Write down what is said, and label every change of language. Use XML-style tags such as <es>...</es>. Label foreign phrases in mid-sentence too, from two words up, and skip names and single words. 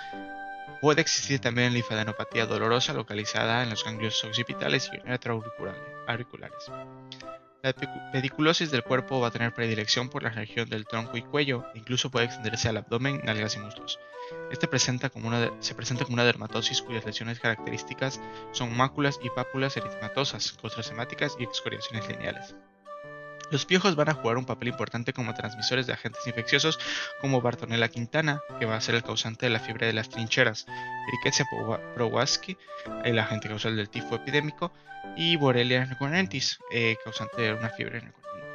<es>Puede existir también linfadenopatía dolorosa localizada en los ganglios occipitales y retroauriculares. La pediculosis del cuerpo va a tener predilección por la región del tronco y cuello e incluso puede extenderse al abdomen, nalgas y muslos. Se presenta como una dermatosis cuyas lesiones características son máculas y pápulas eritematosas, costras hemáticas y excoriaciones lineales. Los piojos van a jugar un papel importante como transmisores de agentes infecciosos como Bartonella quintana, que va a ser el causante de la fiebre de las trincheras, Rickettsia prowazki, el agente causal del tifo epidémico, y Borrelia recurrentis, causante de una fiebre recurrente.</es>